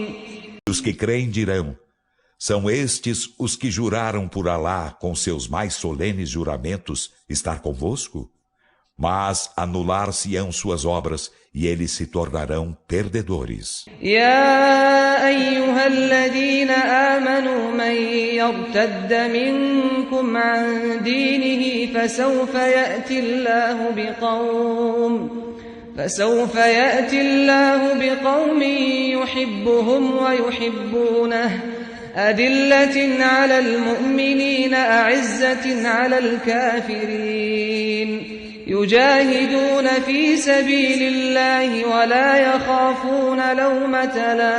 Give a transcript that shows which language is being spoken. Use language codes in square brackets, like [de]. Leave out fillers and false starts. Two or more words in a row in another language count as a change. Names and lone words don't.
[pt] Os que creem dirão: são estes os que juraram por Alá com seus mais solenes juramentos estar convosco? Mas anular-se-ão suas obras e eles se tornarão perdedores. [ar] يا أيها الذين آمنوا من يرتد منكم عن دينه فسوف يأتي الله بقوم يحبهم ويحبونه أذلة على المؤمنين أعزة على الكافرين يجاهدون في سبيل الله ولا يخافون لومة